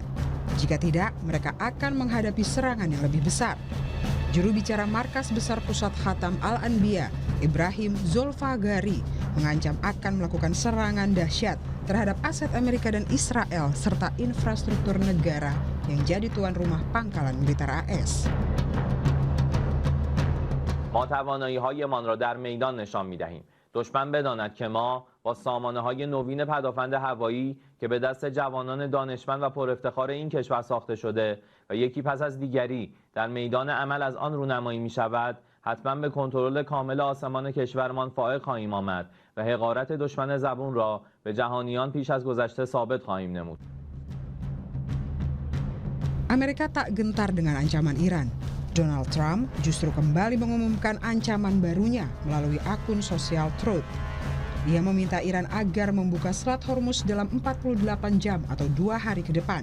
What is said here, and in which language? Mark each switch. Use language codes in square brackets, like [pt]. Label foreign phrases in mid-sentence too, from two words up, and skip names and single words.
[id] Jika tidak, mereka akan menghadapi serangan yang lebih besar. Juru bicara Markas Besar Pusat Khatam Al-Anbiya, Ibrahim Zolfagari, mengancam akan melakukan serangan dahsyat terhadap aset Amerika dan Israel serta infrastruktur negara yang jadi tuan rumah pangkalan militer AS. [fa] ما توانایی‌هایمان را در میدان نشان می‌دهیم. دشمن بداند که ما با سامانه‌های نوین پدافند هوایی که به دست جوانان دانشمند و پر افتخار این کشور ساخته شده و یکی پس از دیگری در میدان عمل از آن رونمایی می‌شود، حتما به کنترل کامل آسمان کشورمان فائق خواهیم آمد و حقارت دشمن زبون را به جهانیان پیش از گذشته ثابت خواهیم نمود. [id] Amerika tak gentar dengan ancaman Iran. Donald Trump justru kembali mengumumkan ancaman barunya melalui akun sosial Truth. Dia meminta Iran agar membuka Selat Hormuz dalam 48 jam atau 2 hari ke depan.